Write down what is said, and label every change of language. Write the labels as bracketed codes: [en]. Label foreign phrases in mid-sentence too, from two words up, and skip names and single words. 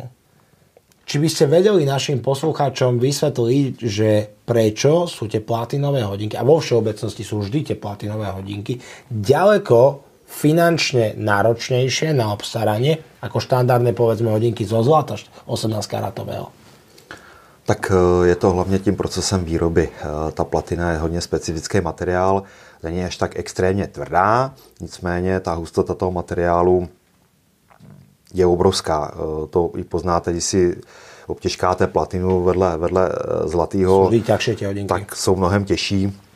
[sk] Či by ste vedeli našim poslucháčom vysvetliť, že prečo sú tie platinové hodinky, a vo všeobecnosti sú vždy tie platinové hodinky, ďaleko finančne náročnejšie na obstaranie ako štandardné povedzme hodinky zo zlata 18-karatového? [cs] Tak je to hlavně tím procesem výroby. Ta platina je hodně specifický materiál, není až tak extrémně tvrdá, nicméně ta hustota toho materiálu je obrovská. To i poznáte, když si obtěžkáte platinu vedle zlatého, tak jsou mnohem těžší.